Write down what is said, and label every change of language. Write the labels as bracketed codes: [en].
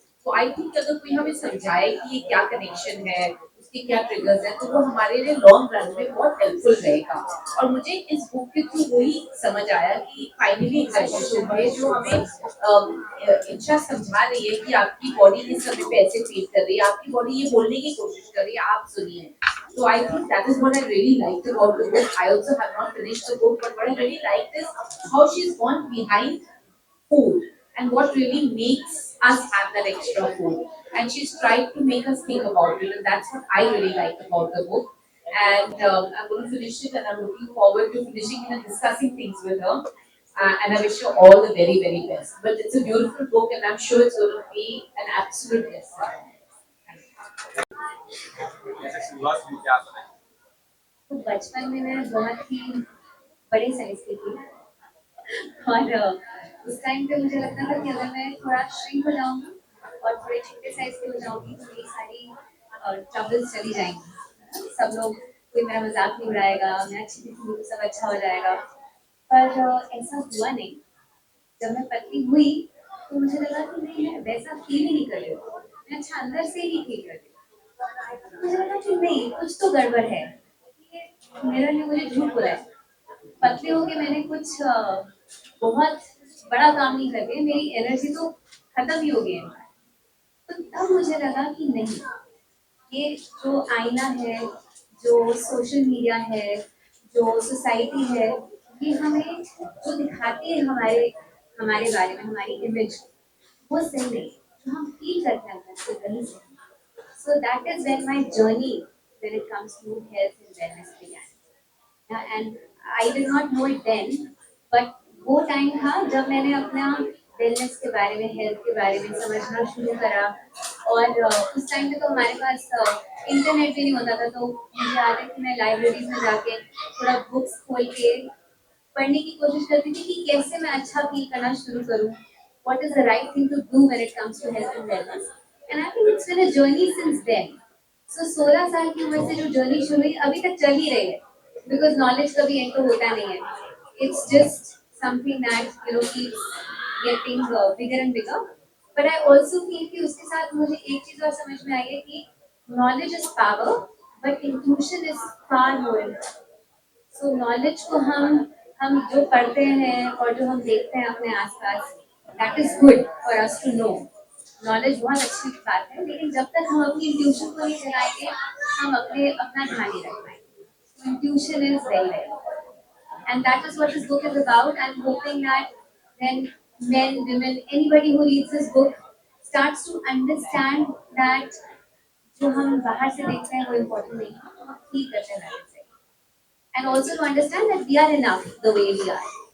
[hi] तो I think अगर कोई हमें समझाए कि ये क्या कनेक्शन है, उसके क्या ट्रिगर्स हैं, तो वो हमारे लिए लॉन्ग रन में बहुत हेल्पफुल रहेगा। और मुझे इस बुक के थ्रू वही समझ आया कि फाइनली एग्जीक्यूशन में जो हमें इंशा समझा रही है कि आपकी बॉडी इस समय पे ऐसे फील कर रही है, आपकी बॉडी ये बोलने की कोशिश कर रही है, आप सुनिए। [en] So I think that is what I really liked about the book. I also have not finished the book, but what I really liked is how she's gone behind food and what really makes us have that extra food. And she's tried to make us think about it, and that's what I really liked about the book. And I'm going to finish it, and I'm looking forward to finishing it and discussing things with her. And I wish her all the very, very best. But it's a beautiful book, and I'm sure it's going to be an absolute bestseller. [hi] तो बचपन में मैं बहुत ही बड़े size की थी और उस टाइम पे मुझे लगता था कि अगर मैं थोड़ा श्रिंक हो जाऊंगी और थोड़े छोटे साइज की हो जाऊंगी तो मेरी सारी ट्रबल्स चली जाएंगी, सब लोग कोई मेरा मजाक नहीं उड़ाएगा, मैं अच्छी दिखूंगी तो सब अच्छा हो जाएगा। पर ऐसा हुआ नहीं। जब मैं पतली हुई तो मुझे लगा कि नहीं, मैं वैसा फील ही नहीं कर रही हूँ, मैं अच्छा अंदर से ही फील कर रही हूँ। मुझे लगा कि नहीं, कुछ तो गड़बड़ है, ये मेरा लिए मुझे झूठ बोला है। पतले होके मैंने कुछ बहुत बड़ा काम नहीं कर दिया, मेरी एनर्जी तो खत्म ही हो गई है। तो तब मुझे लगा कि नहीं, ये जो आईना है, जो सोशल मीडिया है, जो सोसाइटी है, ये हमें जो दिखाती है हमारे हमारे बारे में, हमारी इमेज, वो सही नहीं। जो हम फील करते हैं अंदर से वही सही। [en] So that is when my journey when it comes to health and wellness began. Yeah, and I did not know it then, but [hi] वो टाइम था जब मैंने अपना वेलनेस के बारे में, हेल्थ के बारे में समझना शुरू करा। और उस टाइम पे तो हमारे पास इंटरनेट भी नहीं होता था, तो मुझे याद है कि मैं लाइब्रेरीज में जाके थोड़ा बुक्स खोल के पढ़ने की कोशिश करती थी कि कैसे मैं अच्छा फील करना शुरू करूँ, [en] what is the right thing to do when it comes to health and wellness. And I think it's been a journey since then. [hi] So 16 साल की उम्र से जो जर्नी शुरू हुई अभी तक चल ही रही है, [en] because knowledge [hi] कभी एंड तो होता नहीं है. [en] It's just something that keeps getting bigger and bigger. But I also feel [hi] कि उसके साथ मुझे एक चीज और समझ में आई है कि [en] knowledge is power, but intuition is far more important. [hi] So knowledge को हम जो पढ़ते हैं और जो हम देखते हैं अपने आसपास, [en] That is good for us to know. [hi] Knowledge बहुत अच्छी बात है, लेकिन जब तक हम अपनी इंट्यूशन को नहीं जगाएंगे, हम अपना ध्यान नहीं रख पाएंगे। [en] Intuition is very very, and that is what this book is about. I'm hoping that when men, women, anybody who reads this book starts to understand that [hi] जो हम बाहर से देखते हैं वो इम्पोर्टेंट नहीं है, हम ठीक करते हैं नजर से। [en] And also to understand that we are enough the way we are.